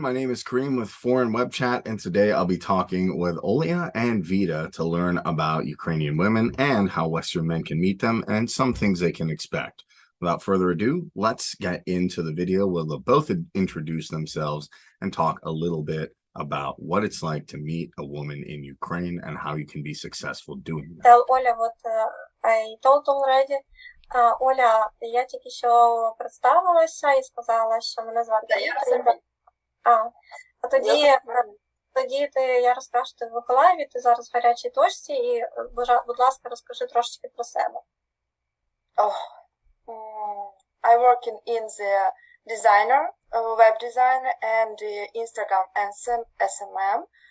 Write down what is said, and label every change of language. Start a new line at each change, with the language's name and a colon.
English: My name is Kareem with Foreign Web Chat, and today I'll be talking with Olya and Vita to learn about Ukrainian women and how Western men can meet them and some things they can expect. Without further ado, let's get into the video where they'll both introduce themselves and talk a little bit about what it's like to meet a woman in Ukraine and how you can be successful doing that. Tell Оля, I told already.
Ukrainian: Оля, я тільки що представилася і сказала, що мене звати Віта. А тоді я розкажу, що ти в Миколаєві, ти зараз в гарячій точці, і, будь ласка, розкажи трошечки про себе.
English: I work in the designer, web designer and Instagram and SMM.